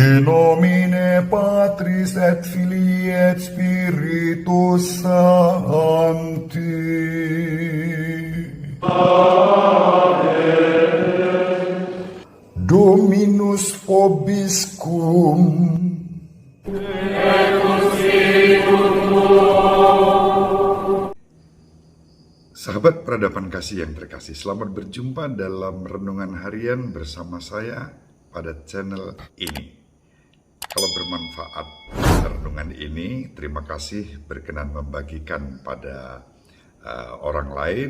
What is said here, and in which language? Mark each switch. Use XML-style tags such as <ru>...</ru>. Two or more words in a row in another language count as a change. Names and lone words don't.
<la>nomine Patris et Filii et Spiritus Sancti. Dominus vobiscum.</la> <id>Sahabat peradaban kasih yang terkasih, selamat berjumpa dalam renungan harian bersama saya pada channel ini. Kalau bermanfaat renungan ini, terima kasih berkenan membagikan pada orang lain.</id>